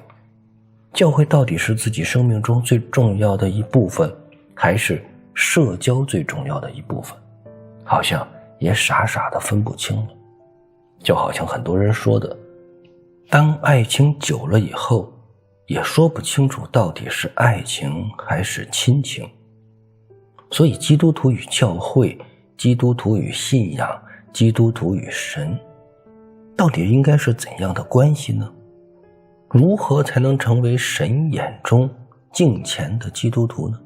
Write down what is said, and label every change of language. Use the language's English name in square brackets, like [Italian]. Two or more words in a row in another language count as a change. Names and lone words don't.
[Chinese] 教會到底是自己生命中最重要的一部分，還是社交最重要的一部分？好像也傻傻的分不清了。就好像很多人說的，當愛情久了以後，也說不清楚到底是愛情還是親情。所以基督徒與教會，基督徒與信仰，基督徒與神，到底應該是怎樣的關係呢？如何才能成為神眼中敬虔的基督徒呢？